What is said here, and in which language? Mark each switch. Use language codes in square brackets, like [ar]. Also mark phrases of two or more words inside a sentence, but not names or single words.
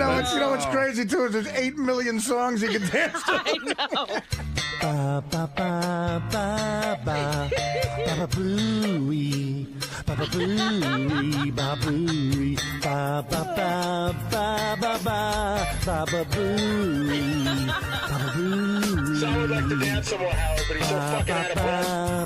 [en] You know what's crazy too is there's 8 million songs you can dance to. I know. Ba ba ba ba ba ba booey ba ba booey ba booey ba ba ba ba ba ba ba booey ba booey. Sal would like to dance somewhere, Howard, but he's so fucking out of breath.